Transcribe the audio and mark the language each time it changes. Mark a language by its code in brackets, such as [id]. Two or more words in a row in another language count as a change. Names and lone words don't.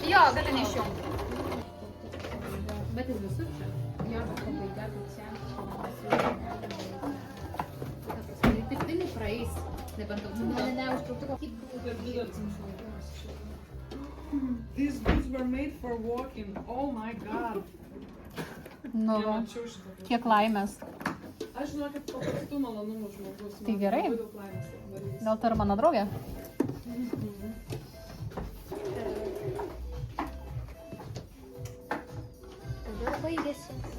[lt] Jo, gali neišjungti. Bet jis visur čia. Jo, pabaiga, tai piktai nepraeis. Nebent tau užtrauktuko. [en] These boots were made for walking. Oh my god. [lt] Nu, Nemačiau šitą. kiek laimės. Aš žinau, kad paprastų malonumų žmogus. Tai gerai. Labai daug laimės darys. Gal tai yra mano draugė? Tada baigėsi.